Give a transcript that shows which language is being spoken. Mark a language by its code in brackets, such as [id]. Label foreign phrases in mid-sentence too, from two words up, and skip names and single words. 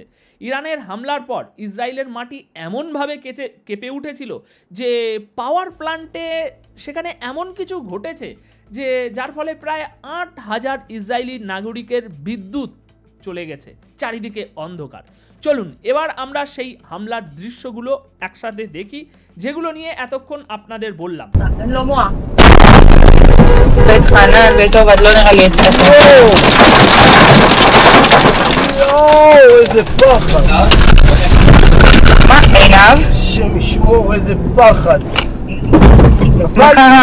[bn] ইরানের হামলার পর ইসরায়েলের মাটি এমনভাবে কেঁপে উঠেছিল যে পাওয়ার প্ল্যান্টে সেখানে এমন কিছু ঘটেছে যে যার ফলে প্রায় 8000 ইসরায়েলি নাগরিকের বিদ্যুৎ চলে গেছে, চারিদিকে অন্ধকার। চলুন এবার আমরা সেই হামলার দৃশ্যগুলো একসাথে দেখি, যেগুলো নিয়ে এতক্ষণ আপনাদের বললাম। [he] איזה פחד. מה, עינב? השם ישמור, איזה פחד. מה קרה?